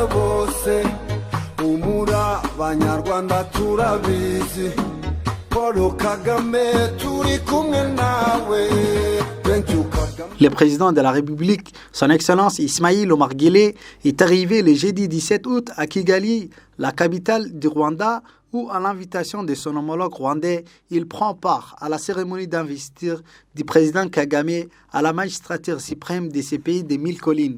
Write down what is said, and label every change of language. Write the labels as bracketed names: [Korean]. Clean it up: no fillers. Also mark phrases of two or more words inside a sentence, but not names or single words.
[Kinyarwanda] bose umura abanyarwanda turabizi Paul Kagame turi kumwe nawe. [French] Le président de la République, son Excellence Ismaïl Omar Guelleh, est arrivé le jeudi 17 août à Kigali, la capitale du Rwanda, où, à l'invitation de son homologue rwandais, il prend part à la cérémonie d'investiture du président Kagame à la magistrature suprême de ces pays des 1000 collines.